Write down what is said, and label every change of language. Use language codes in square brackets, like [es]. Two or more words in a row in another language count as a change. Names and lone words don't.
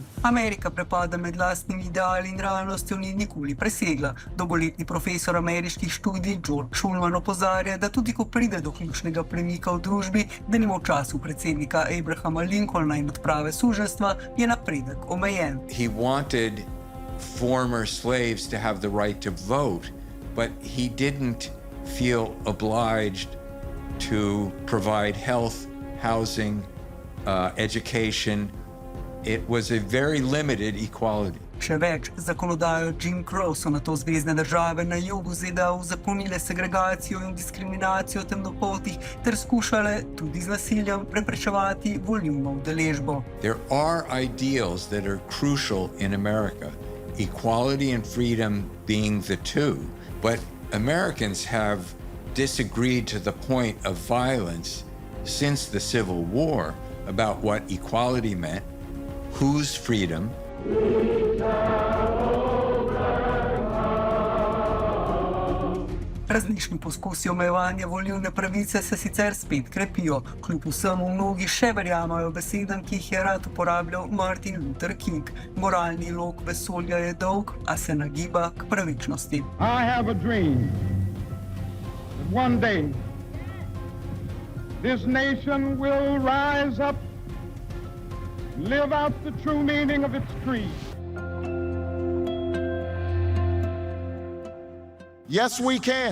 [sl] Amerika prepada med lastnimi ideali in realnostjo ni nikoli presegla. Dolgoletni profesor ameriških študij George Shulman opozarja, da tudi ko pride do ključnega premika v družbi, denimo v času predsednika Abrahama Lincolna in odprave suženjstva, je napredek omejen. [en] He wanted former slaves to have the right to vote, but he didn't feel obliged to provide health, housing, education. It was a very limited equality. [sl] Še več, zakonodajo Jim Crow so nato zvezne države na jugu ZDA uzakonile segregacijo in diskriminacijo temnopoltih ter skušale tudi z nasiljem preprečevati volilno udeležbo. [en] There are ideals that are crucial in America, equality and freedom being the two, but Americans have disagreed to the point of violence since the Civil War about what equality meant, whose freedom. [sl] Različni poskusi omejevanja volilne pravice se sicer spet krepijo. Kljub vsemu mnogi še verjamajo besedam, ki jih je rad uporabljal Martin Luther King. Moralni lok vesolja je dolg, a se nagiba k pravičnosti. [en] I have a dream that one day this nation will rise up, live out the true meaning of its creed. Yes, we can.